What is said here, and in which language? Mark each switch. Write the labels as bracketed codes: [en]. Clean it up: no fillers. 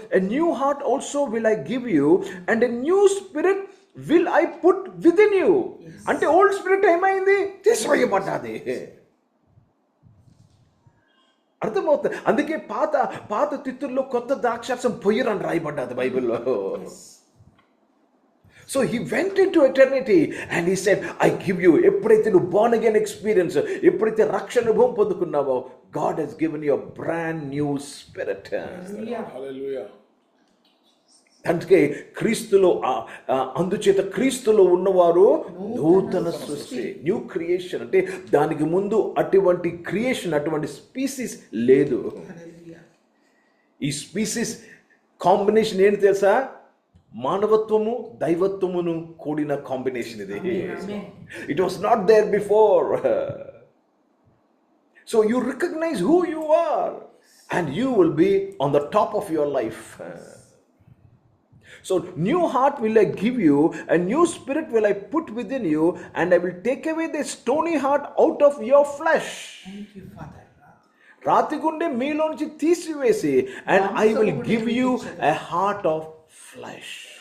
[en] A new heart also will I give you and a new spirit will I put within you. [te] అంటే holy spirit ఏమైంది? తీసివేయబడ్డది. అర్థమవుతుంది. అందుకే పాత తిత్తుల్లో కొత్త ద్రాక్షారసం పొయ్యరని రాయబడ్డది బైబిల్లో. [en] So he went into eternity and he said, I give you. [te] ఎప్పుడైతే నువ్వు [en] born again experience, [te] ఎప్పుడైతే రక్షణ అనుభవం పొందుకున్నావో, [en] God has given you a brand new spirit. Hallelujah. [te] అందుకే క్రీస్తులో, అందుచేత క్రీస్తులో ఉన్నవారు నూతన సృష్టి, న్యూ క్రియేషన్. అంటే దానికి ముందు అటువంటి క్రియేషన్, అటువంటి స్పీసీస్ లేదు. ఈ స్పీసీస్ కాంబినేషన్ ఏంటి తెలుసా? మానవత్వము దైవత్వమును కూడిన కాంబినేషన్ ఇది. [en] It was not there before. So you recognize who you are and you will be on the top of your life. So new heart will I give you, and new spirit will I put within you, and I will take away the stony heart out of your flesh. Thank you, Father. [te] రాతి గుండె మీలోంచి తీసివేసి, [en] and I will give you a heart of flesh.